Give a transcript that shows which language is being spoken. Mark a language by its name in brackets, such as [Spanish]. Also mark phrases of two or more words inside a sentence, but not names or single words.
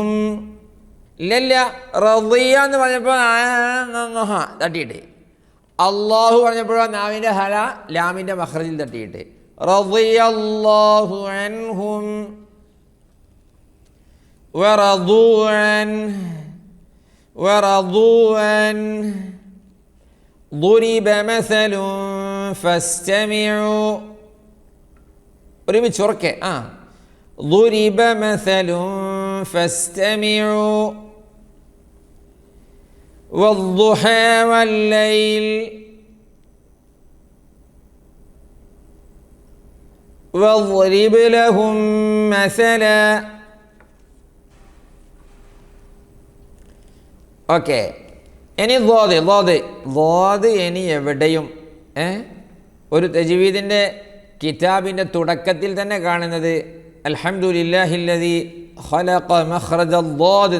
[Malayalam] ഇല്ല, റളിയ എന്ന് പറഞ്ഞപ്പോൾ തട്ടിയിട്ട്, അള്ളാഹു പറഞ്ഞപ്പോഴോ നാവിൻ്റെ ഹല ലാമിൻ്റെ മഖ്റജിൽ തട്ടിയിട്ട്. [Arabic] رضي الله عنهم ورضوا عنه ورضوا عنه. ضُرِبَ مَثَلٌ فَاسْتَمِعُوا. [Malayalam] ഒരുമിച്ച് ഉറക്കെ. [Arabic] ضُرِبَ مَثَلٌ فَاسْتَمِعُوا. وَالضُّحَى وَاللَّيْلِ وَاضْرِبْ لَهُم مَثَلًا. [Malayalam] ഓക്കെ. ഇനി ളാദ് ഇനി എവിടെയും ഒരു തജ്വീദിൻ്റെ കിതാബിൻ്റെ തുടക്കത്തിൽ തന്നെ കാണുന്നത് [Arabic] الحمد لله الذي خلق مخرج الضاد.